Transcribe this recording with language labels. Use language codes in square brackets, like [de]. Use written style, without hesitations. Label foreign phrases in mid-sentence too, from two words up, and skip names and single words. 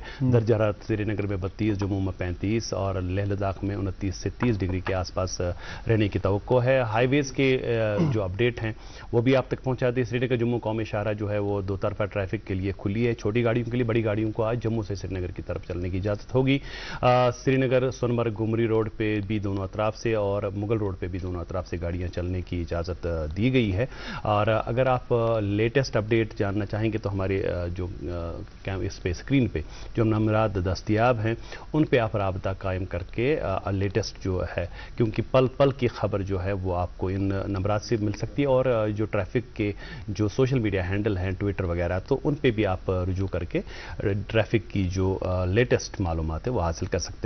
[ur] درجہ حرارت سری نگر میں 32، جموں میں 35 اور لیہ لداخ میں 29 سے 30 ڈگری کے آس پاس رہنے کی توقع ہے۔ ہائی ویز کے جو اپڈیٹ ہیں وہ بھی آپ تک پہنچا دیں۔ سری نگر جموں قومی شاہراہ جو ہے وہ دو طرفہ ٹریفک کے لیے کھلی ہے، چھوٹی گاڑیوں کے لیے، بڑی گاڑیوں کو آج جموں سے سری نگر کی طرف چلنے کی اجازت ہوگی۔ سری نگر سونمرگ گمری روڈ پہ بھی دونوں اطراف سے اور مغل روڈ پہ بھی دونوں اطراف سے گاڑیاں چلنے کی اجازت دی گئی ہے۔ اور اگر آپ [en] latest update [ur] جاننا چاہیں گے تو ہمارے جو اس پہ اسکرین پہ جو نمبرات دستیاب ہیں ان پہ آپ رابطہ قائم کر کے لیٹسٹ جو ہے، کیونکہ پل پل کی خبر جو ہے وہ آپ کو ان نمبرات سے مل سکتی ہے، اور جو ٹریفک کے جو [en] social media handle [ur] ہیں ٹویٹر وغیرہ، تو ان پہ بھی آپ رجوع کر کے ٹریفک کی جو لیٹسٹ معلومات ہے وہ حاصل کر سکتے ہیں۔